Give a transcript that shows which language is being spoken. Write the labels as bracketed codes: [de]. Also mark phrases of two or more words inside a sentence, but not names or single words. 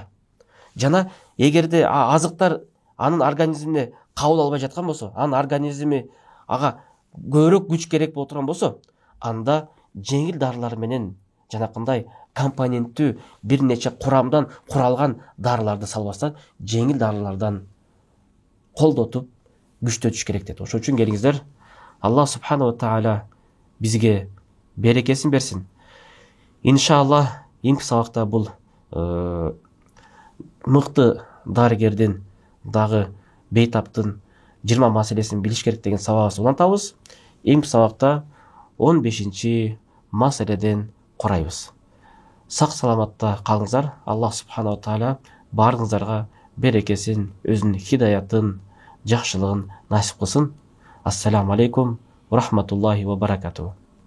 [ky] Жана эгерде азыктар анын организмине кабыл албай жаткан болсо, анын организми ага көбүрөөк күч керек болуп турган болсо, анда жеңил дарылар менен жанакындай компоненттүү бир нече курамдан куралган дарыларды салбастан, жеңил дарылардан колдотуп күчтөтүш керек дейт. Ошон үчүн келиңиздер, Аллах [ar] سبحانه وتعالى [ky] бизге берекесин берсин. Иншаллах, кийинки сабакта бул мыкты дарыгердин дагы бейтаптын 20 маселесин билиш керек деген сабагыбызды улантабыз. Кийинки сабакта 15 маселеден курайбыз. Сак саламатта калыңыздар. Аллах [ar] سبحانه وتعالى [ky] баарыңыздарга берекесин, өзүнүн хидаятын, жакшылыгын насип кылсын. [ar] السلام عليكم ورحمة الله وبركاته.